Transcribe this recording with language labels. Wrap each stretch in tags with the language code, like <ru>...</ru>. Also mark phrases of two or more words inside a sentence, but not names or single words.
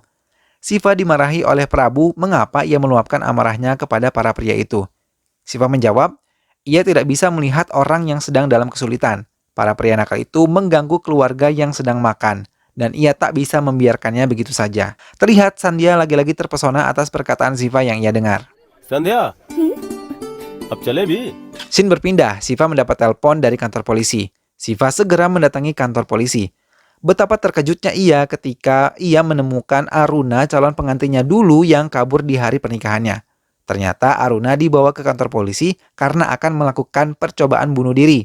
<id>Shiva dimarahi oleh Prabu mengapa ia meluapkan amarahnya kepada para pria itu. Shiva menjawab, ia tidak bisa melihat orang yang sedang dalam kesulitan. Para pria nakal itu mengganggu keluarga yang sedang makan, dan ia tak bisa membiarkannya begitu saja. Terlihat Sandhya lagi-lagi terpesona atas perkataan Shiva yang ia dengar.</id> <hi>संध्या अब चले भी</hi> <id>Scene berpindah, Shiva mendapat telepon dari kantor polisi. Shiva segera mendatangi kantor polisi. Betapa terkejutnya ia ketika ia menemukan Aruna, calon pengantinnya dulu yang kabur di hari pernikahannya. Ternyata Aruna dibawa ke kantor polisi karena akan melakukan percobaan bunuh diri.</id>